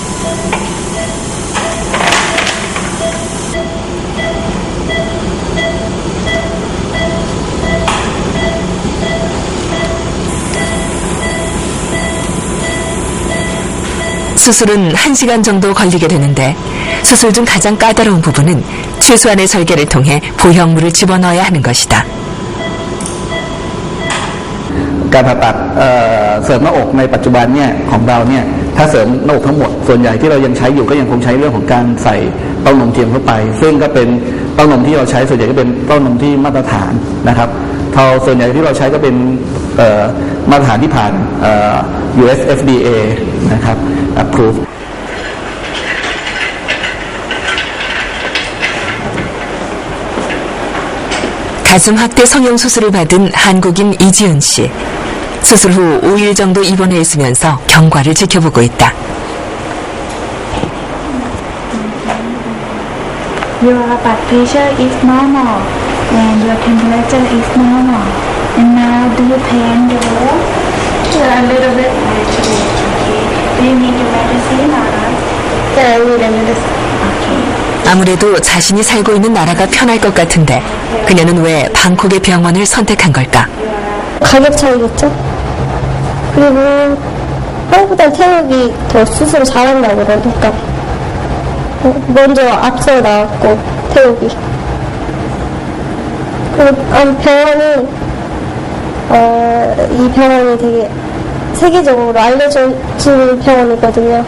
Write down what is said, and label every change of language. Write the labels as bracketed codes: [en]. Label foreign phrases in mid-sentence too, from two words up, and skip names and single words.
[ko] 수술은 1시간 정도 걸리게 되는데 수술 중 가장 까다로운 부분은 최소한의 절개를 통해 보형물을 집어넣어야 하는 것이다. [th] การผ่าตัดเสริมหน้าอกในปัจจุบันเนี่ยของเราเนี่ยถ้าเสริมหน้าอกทั้งหมดส่วนใหญ่ที่เรายังใช้อยู่ก็ยังคงใช้เรื่องของการใส่เต้านมเทียมเข้าไปซึ่งก็เป็นเต้านมที่เราใช้ส่วนใหญ่ก็เป็นเต้านมที่มาตรฐานนะครับส่วนใหญ่ที่เราใช้ก็เป็นมาตรฐานที่ผ่านUS FDA นะครับ approve [ko] 가슴 확대 성형 수술을 받은 한국인 이지은 씨. 수술 후 5일 정도 입원해 있으면서 경과를 지켜보고 있다. [en] Your blood pressure is normal and your temperature is normal. And now do you pain the wall? A little bit. Okay. Do you need the medicine or not? Yeah, I need the medicine. Okay. [ko] 아무래도 자신이 살고 있는 나라가 편할 것 같은데 그녀는 왜 방콕의 병원을 선택한 걸까? 가격 차이겠죠? 그리고 한국보다 태국이 더 수술을 잘한다고 그러니까 먼저 앞서 나왔고 태국이 그리고 병원이 이 병원이 되게 세계적으로 알려진 병원이거든요.